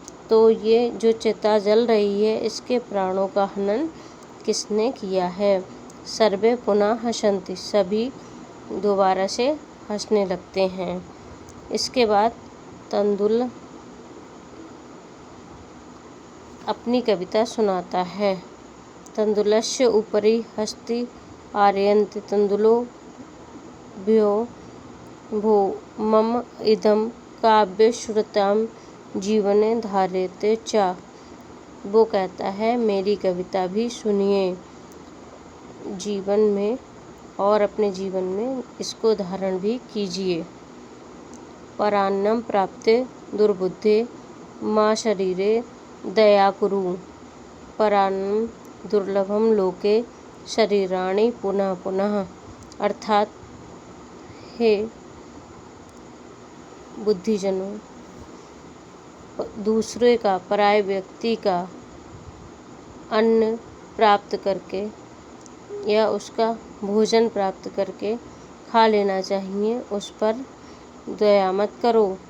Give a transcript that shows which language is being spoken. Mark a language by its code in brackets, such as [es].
[hi] तो ये जो चिता जल रही है, इसके प्राणों का हनन किसने किया है? [sa] सर्वे पुनः हसन्ति, [hi] सभी दोबारा से हंसने लगते हैं। इसके बाद तंदुल अपनी कविता सुनाता है। [sa] तंदुलस्य उपरि हस्ति आरयन्ति तंदुलो भ्यो भो मम इदं काव्यश्रुतां जीवने धार्यते च। [hi] वो कहता है, मेरी कविता भी सुनिए जीवन में और अपने जीवन में इसको धारण भी कीजिए। [sa] परान्नं प्राप्ते दुर्बुद्धे मा शरीरे दया कुरु। परान्नं दुर्लभम लोके शरीराणि पुनः पुनः। [hi] अर्थात हे बुद्धिजनों, दूसरे का, पराये व्यक्ति का अन्न प्राप्त करके या उसका भोजन प्राप्त करके खा लेना चाहिए, उस पर दया मत करो।